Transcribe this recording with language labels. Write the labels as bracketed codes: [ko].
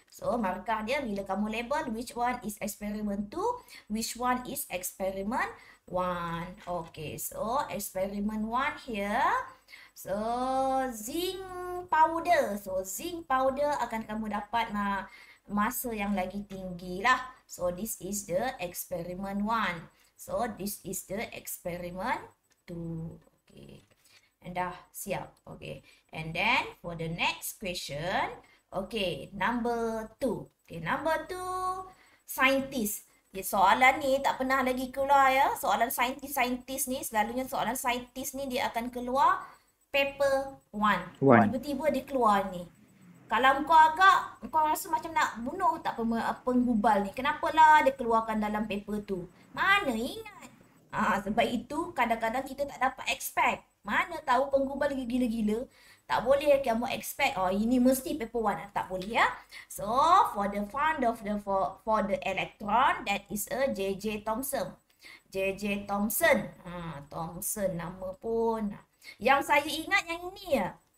[en] So, [ms] markah dia bila kamu [en] label which one is experiment 2, which one is experiment 1. Okay, so experiment 1 here. So, zinc powder. [ms] So, zinc powder akan kamu dapat masa yang lagi tinggi lah. [en] So, this is the experiment 1. So, this is the experiment 2. Okay. And [ms] dah siap. [en] Okay. And then for the next question. Okay. Number 2. Okay. Number 2. Scientist. [ms] Okay, soalan ni tak pernah lagi keluar ya. Soalan saintis ni. Selalunya soalan saintis ni dia akan keluar paper 1. Tiba-tiba dia keluar ni. Kalau kau rasa macam nak bunuh tak penghubal ni. Kenapalah dia keluarkan dalam paper tu. Mana ingat. Sebab itu kadang-kadang kita tak dapat expect. Mana tahu penghubal lagi gila-gila. Tak boleh kamu expect, ini mesti paper 1. Tak boleh ya. [en] So, for the fund of for the electron, that is a J.J. [ms] Thomson. J.J. Thomson. Thomson nama pun. Yang saya ingat yang ini ya.